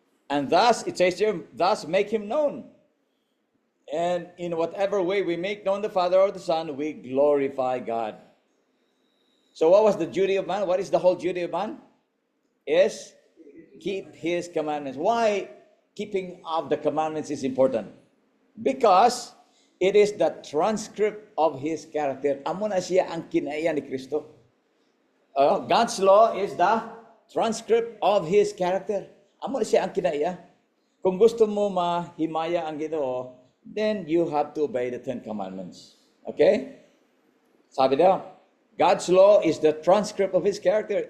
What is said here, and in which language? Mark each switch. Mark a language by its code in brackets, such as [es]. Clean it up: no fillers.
[en] And thus, it says here, thus make Him known. And in whatever way we make known the Father or the Son, we glorify God. So, what was the duty of man? What is the whole duty of man? Is keep His commandments. Why keeping of the commandments is important? Because it is the transcript of His character. [hil] Amo na siya ang kinaiya ni Kristo. [en] God's law is the transcript of His character. [hil] Amo na siya ang kinaiya. Kung gusto mo mahimaya ang Ginoo, [en] then you have to obey the 10 commandments. Okay? [tl] Sabi daw, [en] God's law is the transcript of His character.